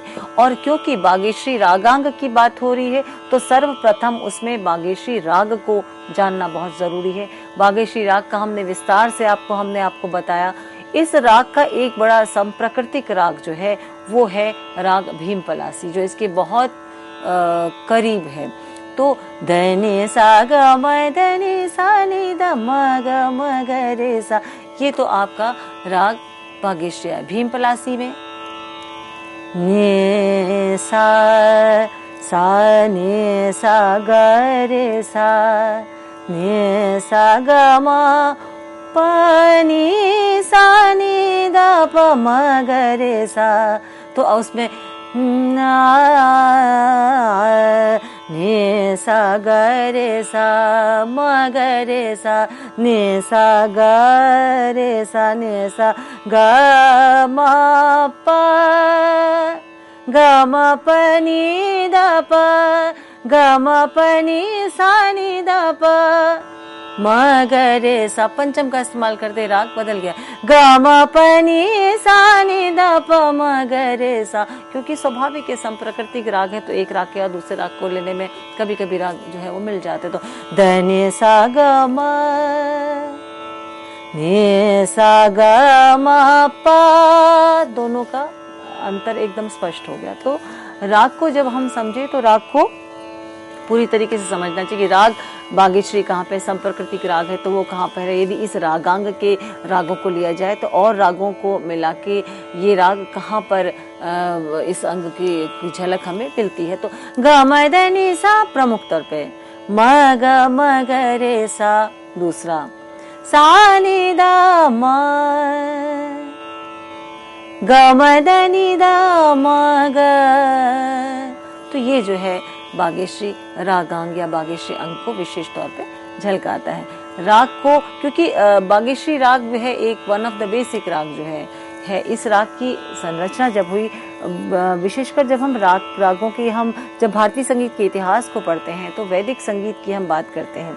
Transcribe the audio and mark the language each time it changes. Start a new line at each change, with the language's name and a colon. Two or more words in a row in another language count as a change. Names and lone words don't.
Hindi: और क्योंकि बागेश्वरी रागांग की बात हो रही है तो सर्वप्रथम उसमें बागेश्वरी राग को जानना बहुत जरूरी है। बागेश्वरी राग का हमने विस्तार से आपको बताया। इस राग का एक बड़ा संप्रकृतिक राग जो है वो है राग भीम पलासी, जो इसके बहुत करीब है। तो धनी सा ग म धनी सा नि ध म ग म ग रे सा, ये तो आपका राग बागेश्वरी है। भीम पलासी में ने सा ने सा ग रे सा ने सा ग म प नि सा नि ध प म ग रे सा, तो उसमें ने सा ग रे सा म ग रे सा ने सा ग रे सा ने सा ग म प नि ध प ग म प नि सा नि ध प म ग रे सा। पंचम का इस्तेमाल करते राग बदल गया, ग म प नि सा नि ध प म ग रे सा। क्योंकि स्वाभाविक संप्रकृतिक राग है तो एक राग के बाद दूसरे राग को लेने में कभी कभी राग जो है वो मिल जाते। तो ध नि सा ग म नि सा ग म प, दोनों का अंतर एकदम स्पष्ट हो गया। तो राग को जब हम समझे तो राग को पूरी तरीके से समझना चाहिए कि राग बागेश्वरी कहाँ पे संप्रकृतिक राग है तो वो कहाँ पर है। यदि इस रागांग के रागों को लिया जाए तो और रागों को मिला के ये राग कहाँ पर इस अंग की झलक हमें मिलती है। तो ग म ध नि सा प्रमुख तौर पे, म ग रे सा दूसरा, सा नि ध म, ग म ध नि ध म ग, तो ये जो है बागेश्वरी रागांग या बागेश्वरी अंग को विशेष तौर पे झलकाता है। राग को क्योंकि बागेश्वरी राग जो है एक
English: one of the basic
Hindi: राग जो है इस राग की संरचना जब हुई, विशेषकर जब हम रागों की जब भारतीय संगीत के इतिहास को पढ़ते हैं तो वैदिक संगीत की हम बात करते हैं।